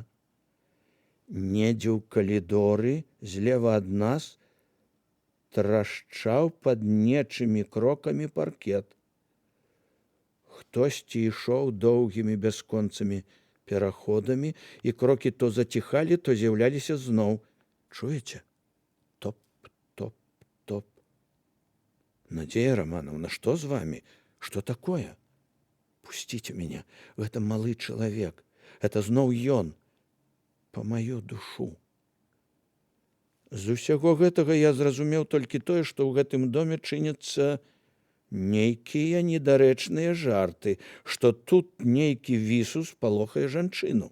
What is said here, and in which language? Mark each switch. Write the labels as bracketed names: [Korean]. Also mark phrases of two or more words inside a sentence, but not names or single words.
[Belarusian] Недзе ў калідоры злева ад нас трашчаў пад нечымі крокамі паркет. Хтосьці ішоў доўгімі бясконцымі пераходамі, і крокі то заціхалі, то з'яўляліся зноў. Чуеце? Топ-топ-топ. [Russian] Надзея Романовна, что с вами? Что такое? Пустите меня. Это малы человек. Это [Belarusian] зноў ён. [Russian] По мою душу. [Belarusian] З усяго гэтага я зразумеў толькі тое, што ў гэтым доме чыняцца нейкія недарэчныя жарты, што тут нейкі вісус палохае жанчыну.